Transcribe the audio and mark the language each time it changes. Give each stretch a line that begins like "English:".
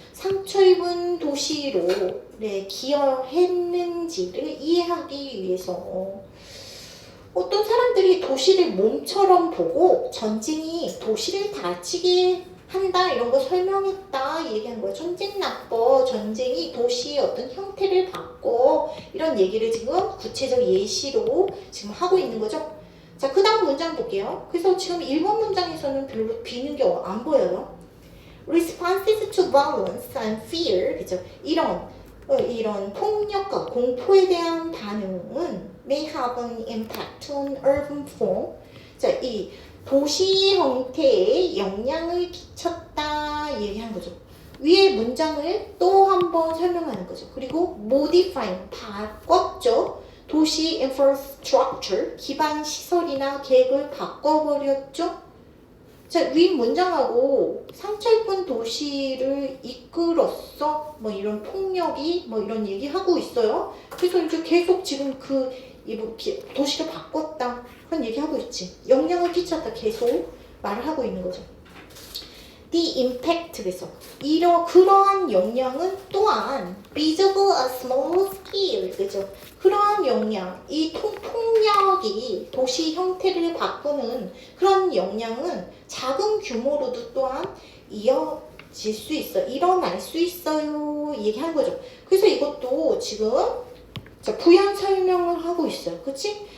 Korean: 상처 입은 도시로 기여했는지를 이해하기 위해서 어떤 사람들이 도시를 몸처럼 보고 전쟁이 도시를 다치게 한다 이런 거 설명했다 얘기한 거예요. 전쟁 나빠, 전쟁이 도시의 어떤 형태를 바꿔, 이런 얘기를 지금 구체적 예시로 지금 하고 있는 거죠. 자, 그 다음 문장 볼게요. 그래서 지금 1번 문장에서는 별로 비는 게 안 보여요.
English: Responses to violence and fear,
Korean: 그죠? 이런 폭력과 공포에 대한 반응은
English: may have an impact on urban form.
Korean: 자, 이 도시 형태에 영향을 끼쳤다 얘기하는 거죠. 위의 문장을 또 한 번 설명하는 거죠. 그리고 modifying, 바꿨죠. 도시 infrastructure, 기반 시설이나 계획을 바꿔버렸죠. 자, 위 문장하고 상처 입은 도시를 이끌었어, 뭐 이런 폭력이 뭐 이런 얘기하고 있어요. 그래서 이제 계속 지금 도시를 바꿨다 그런 얘기하고 있지. 영향을 끼쳤다 계속 말을 하고 있는 거죠. The impact, 그래서 그러한 영향은 또한
English: visible a small scale,
Korean: 그죠? 그러한 영향, 이 폭력이 도시 형태를 바꾸는 그런 영향은 작은 규모로도 또한 이어질 수 있어, 일어날 수 있어요 얘기하는 거죠. 그래서 이것도 지금 부연 설명을 하고 있어요. 그치?